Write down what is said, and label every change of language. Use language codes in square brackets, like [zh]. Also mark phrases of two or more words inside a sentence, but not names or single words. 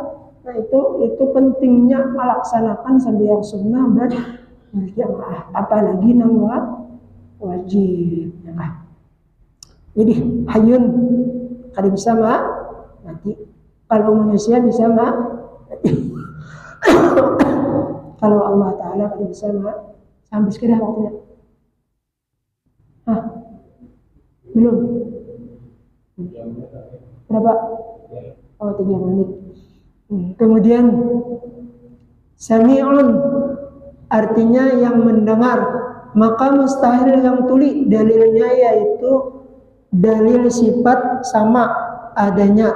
[id] Nah itu pentingnya melaksanakan sembahyang sunnah berjamaah, apalagi nang wajib ya kan. [bjn] Jadi hayun kada bisa mati. [id] Kalau manusia bisa kalau Allah Ta'ala [bjn] kada bisa [id] sampai sekitar waktunya. Belum? Berapa? Oh 3 menit. Kemudian sami'un artinya yang mendengar, maka mustahil yang tuli, dalilnya yaitu dalil sifat sama adanya.